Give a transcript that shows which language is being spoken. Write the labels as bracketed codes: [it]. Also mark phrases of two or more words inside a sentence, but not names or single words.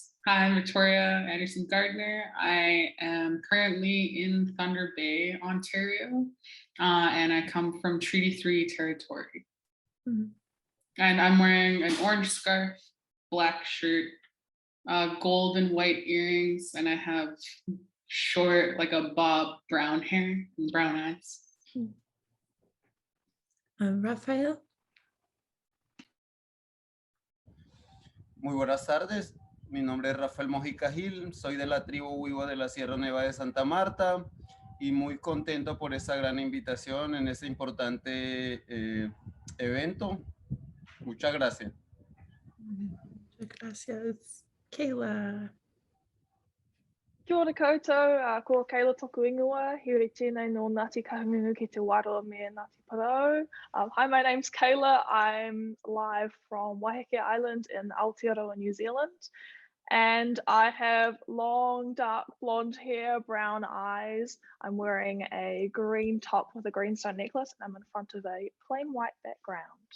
[en] Hi, I'm Victoria Anderson Gardner. I am currently in Thunder Bay, Ontario, and I come from Treaty 3 territory. Mm-hmm. And I'm wearing an orange scarf, black shirt, gold and white earrings, and I have short, like a bob, brown hair and brown eyes. Rafael? [es] Muy buenas tardes, mi nombre es Rafael Mojica Gil, soy de la tribu Huivo de la Sierra Nevada de Santa Marta y muy contento por esta gran invitación en este importante evento. Muchas gracias. Muchas gracias. Kayla. [mi] Kia ora koutou, ko Kayla toku ingoa, here tēnei no Ngāti Kahungunu ki te Waroa me Ngāti Parau. [en] Hi, my name's Kayla. I'm live from Waiheke Island in Aotearoa, New Zealand. And I have long, dark blonde hair, brown eyes. I'm wearing a green top with a greenstone necklace, and I'm in front of a plain white background.